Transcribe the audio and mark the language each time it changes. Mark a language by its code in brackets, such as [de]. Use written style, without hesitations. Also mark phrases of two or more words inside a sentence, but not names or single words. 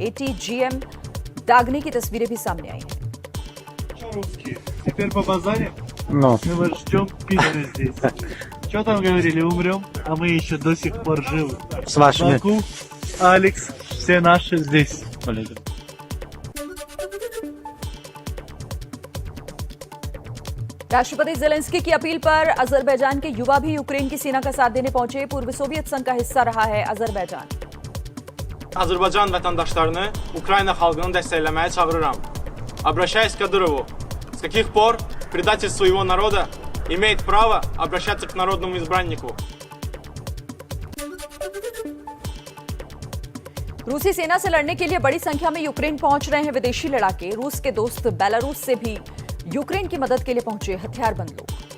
[hi] ATGM दागने की तस्वीरें भी सामने आई हैं। [ru] Теперь по базаре Ну, мы вас ждем, пидоры здесь. Что там говорили, умрем, а мы еще до сих пор живы. с вашими. Баку, Алекс, все наши здесь. [hi] राष्ट्रपति ज़ेलेंस्की की अपील पर अजरबैजान के युवा भी यूक्रेन की सेना का साथ देने पहुंचे। पूर्व सोवियत संघ का हिस्सा रहा है अजरबैजान। [az] Azərbaycan vətəndaşlarını Ukrayna xalqını dəstəkləməyə çağırıram. [ru] Обращаюсь к Кадырову. С каких пор предательство его народа имеет право обращаться к народному избраннику? [hi] रूसी सेना से लड़ने के लिए बड़ी संख्या में यूक्रेन पहुंच रहे हैं विदेशी लड़ाके। रूस के दोस्त बेलारूस से भी यूक्रेन की मदद के लिए पहुंचे हथियारबंद लोग।